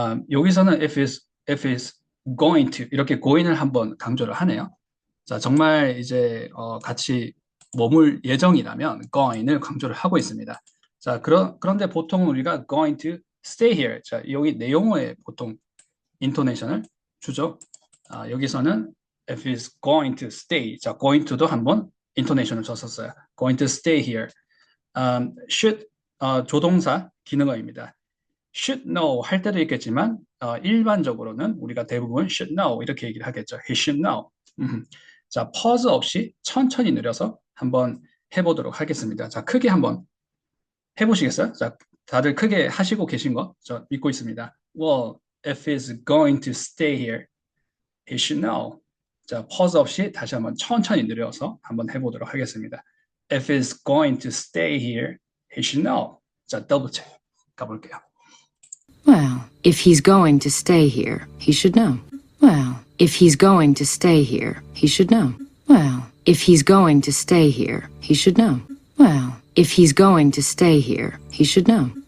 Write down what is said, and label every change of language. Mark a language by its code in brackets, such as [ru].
[ko] 여기서는 [en] if is going to [ko] 이렇게 going을 한번 강조를 하네요. 자, 정말 이제 같이 머물 예정이라면 going을 강조를 하고 있습니다. 자, 그런데 보통 우리가 [en] going to stay here. [ko] 자, 여기 내용어에 보통 인토네이션을 주죠. 여기서는 [en] if is going to stay. [ko] 자, going to도 한번 인토네이션을 줬었어요. [en] going to stay here. [ko] should 조동사 기능어입니다. [en] should know [ko] 할 때도 있겠지만 일반적으로는 우리가 대부분 should know 이렇게 얘기를 하겠죠. [en] He should know. [ko] 자, pause 없이 천천히 느려서 한번 해보도록 하겠습니다. 자, 크게 한번 해보시겠어요? 자, 다들 크게 하시고 계신 거 저 믿고 있습니다. [en] Well, if he's going to stay here, he should know. [ko] 자, pause 없이 다시 한번 천천히 느려서 한번 해보도록 하겠습니다. [en] If he's going to stay here, he should know. [ko] 자, 더블 체크 가볼게요. [en] Well, if he's going to stay here, he should know. Well, if he's going to stay here, he should know. Well, if he's going to stay here, he should know. Well, if he's going to stay here, he should know.